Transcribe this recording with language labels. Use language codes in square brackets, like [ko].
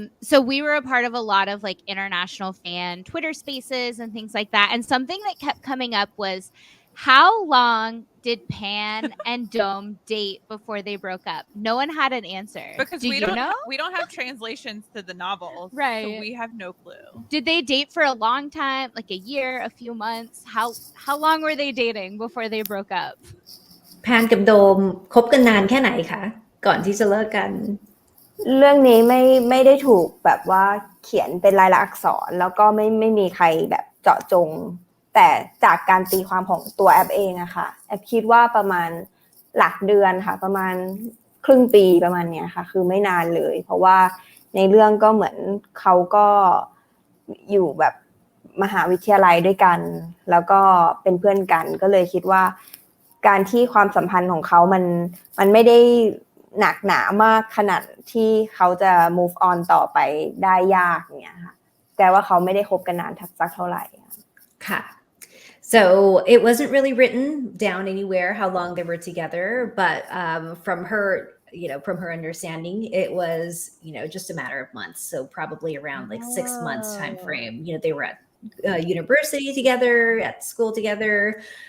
[en] So we were a part of a lot of international fan Twitter spaces and things like that. And something that kept coming up was, how long did Pan and Dome date before they broke up? No one had an answer. Because we don't have translations to the novels. Right. So we have no clue. Did they date for a long time? Like a year, a few months? How long were they dating before they broke up? [th] แพนกับโดมคบกันนานแค่ไหนคะก่อนที่จะเลิกกัน เรื่องนี้ไม่ได้ถูกแบบว่าเขียนเป็นลายลักษณ์อักษรแล้วก็ไม่มีใครแบบเจาะจงแต่จากการตีความของตัวแอปเองอะค่ะแอปคิดว่าประมาณหลักเดือนค่ะประมาณ ครึ่งปีประมาณเนี้ยค่ะคือไม่นานเลยเพราะว่าในเรื่องก็เหมือนเขาก็อยู่แบบมหาวิทยาลัยด้วยกันแล้วก็เป็นเพื่อนกันก็เลยคิดว่าการที่ความสัมพันธ์ของเขามันไม่ได้หนักหนามากขนาดที่เขาจะ move on ต่อไปได้ยากเนี่ยค่ะแต่ว่าเขาไม่ได้คบกันนานสักเท่าไหร่ [en] ค่ะ So it wasn't really written down anywhere how long they were together, but from her understanding, it was, just a matter of months. So probably around like 6 months time frame. They were at university together, at school together.